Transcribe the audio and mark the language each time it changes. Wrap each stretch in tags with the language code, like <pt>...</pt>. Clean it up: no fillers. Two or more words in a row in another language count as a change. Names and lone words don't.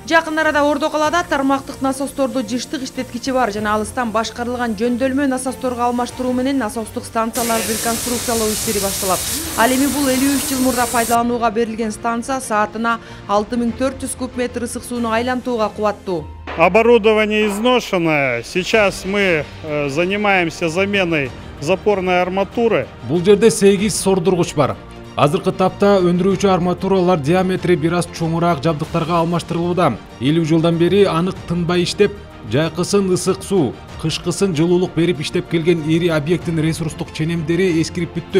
<ky>Жакын арада Ордо калаада тармактык насосторду жыштык иштеткичи бар жана алыстан башкарылган жөндөмө насосторго алмаштыруу менен насостук станцияларды реконструкциялоо иштери башталат. Ал эми бул 53 жыл мурда пайдаланууга берилген станция саатына 6400 куб метр ысык сууну айлантууга кубаттуу.</ky> <ru>Оборудование изношенное. Сейчас мы занимаемся заменой запорной арматуры.</ru> <ky>Бул жерде 8 сордургуч бар. Азыркы тапта өндүрүүчү арматуралар диаметри бир аз чоңураак жабдыктарга алмаштырылууда. 50 жылдан бери анык тынбай иштеп, жайкысын ысык суу, кышкысын жылуулук берип иштеп келген ири объекттин ресурстук ченемдери эскирип бүттү.</ky>